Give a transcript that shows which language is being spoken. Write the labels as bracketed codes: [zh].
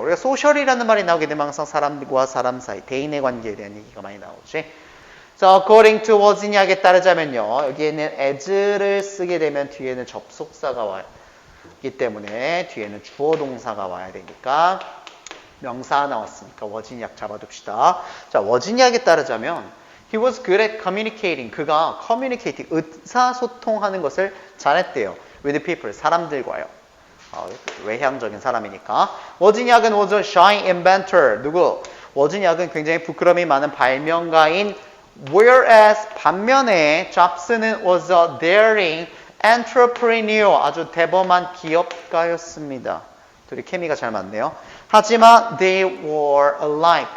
[ko] 우리가 소셜이라는 말이 나오게 되면 항상 사람과 사람 사이, 대인의 관계에 대한 얘기가 많이 나오지. [en] So, according to [ko] 워즈니악에 따르자면요, 여기에는 as를 쓰게 되면 뒤에는 접속사가 와요. 이 때문에 뒤에는 주어 동사가 와야 되니까 명사 나왔으니까 워즈니악 잡아둡시다. 자, 워즈니악에 따르자면 [en] he was good at communicating. [ko] 그가 communicating, 의사소통하는 것을 잘했대요. [en] with people, [ko] 사람들과요. 외향적인 사람이니까. 워즈니악은 [en] was a shy inventor. [ko] 누구? 워즈니악은 굉장히 부끄러움이 많은 발명가인 [en] whereas [ko] 반면에 잡스는 [en] was a daring entrepreneur. [ko] 아주 대범한 기업가였습니다. 둘이 케미가 잘 맞네요. 하지만 [en] they were alike.